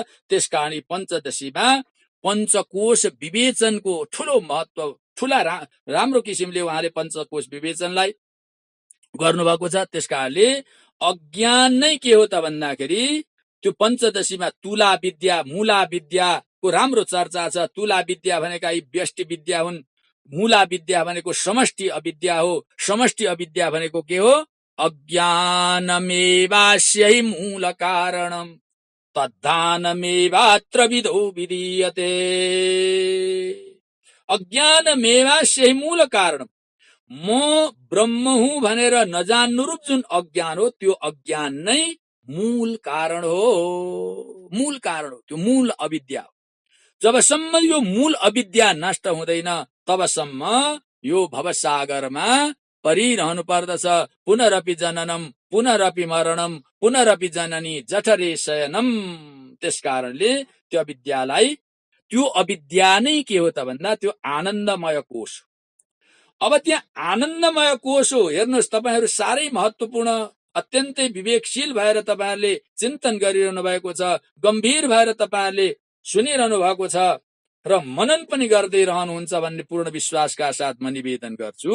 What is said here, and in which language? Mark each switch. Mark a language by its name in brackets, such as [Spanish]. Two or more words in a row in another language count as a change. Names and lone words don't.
[Nepali] त्यसकारण पञ्चदशीमा पञ्चकोश विवेचनको ठूलो महत्त्व, ठूला राम्रो किसिमले उहाँले पञ्चकोश विवेचनलाई गर्नुभएको छ। त्यसकारणले अज्ञान नै के हो त भन्दाखेरि त्यो पञ्चदशीमा तुला विद्या, मूला विद्याको राम्रो चर्चा छ। तुला विद्या भनेका यी व्यष्टि विद्या हुन्, मूला विद्या भनेको समष्टि अविद्या हो। समष्टि अविद्या भनेको के हो? [Sanskrit] अज्ञानमेवास्यै मूल कारणम् तद्धानमेवात्र विदो विधीयते। अज्ञानमेवास्यै मूल कारणम्, [Nepali] म ब्रह्म हुँ भनेर नजान्नुरूप जुन अज्ञान हो, त्यो अज्ञान नै मूल कारण हो। मूल कारण हो, त्यो मूल अविद्या हो। जबसम्म यो मूल अविद्या नष्ट हुँदैन, तबसम्म यो भवसागरमा परिरहनु पर्दछ। [Sanskrit] पुनरपि जननम पुनरपि मरणम पुनरपि जननी जठरे शयनम। [Nepali] त्यसकारणले त्यो अविद्यालाई, त्यो अविद्या नै के हो त भन्दा त्यो आनन्दमय कोश हो। अब त्यहाँ आनन्दमय कोश हो। हेर्नुहोस्, तपाईहरु साह्रै महत्त्वपूर्ण, अत्यन्तै विवेकशील भएर तपाईहरुले चिन्तन गरिरहनु भएको छ, गम्भीर भएर तपाईहरुले सुनिरहनु भएको छ र मनन पनि गर्दै रहनुहुन्छ भन्ने पूर्ण विश्वासका साथ म निवेदन गर्छु।